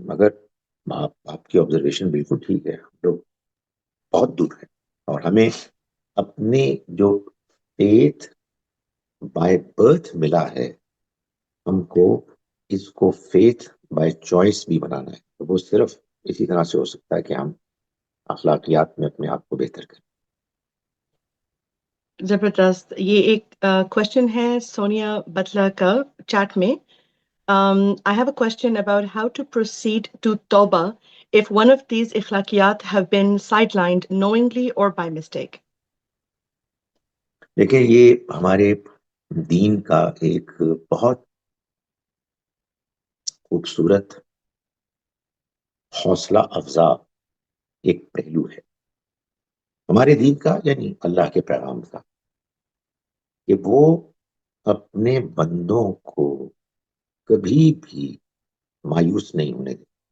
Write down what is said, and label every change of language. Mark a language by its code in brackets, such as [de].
[ur] مگر آپ کی آبزرویشن بالکل ٹھیک ہے، ہم لوگ بہت دور ہیں اور ہمیں اپنے جو فیتھ بائی برتھ ملا ہے، ہم کو اس کو فیتھ بائی چوائس بھی بنانا ہے. تو وہ صرف اسی طرح سے ہو سکتا ہے کہ ہم اخلاقیات میں اپنے آپ کو بہتر کریں. زبردست. یہ ایک کوشچن ہے سونیا بتلا کا چیٹ میں. [en] I have a question about how to proceed to Tawbah if one of these ikhlaqiyat have been sidelined knowingly or by mistake. [ur] دیکھیں، یہ ہمارے دین کا ایک بہت خوبصورت حوصلہ افزا ایک پہلو ہے ہمارے دین کا، یعنی اللہ کے پیغام کا، کہ وہ اپنے بندوں کو کبھی بھی مایوس نہیں ہونے دے.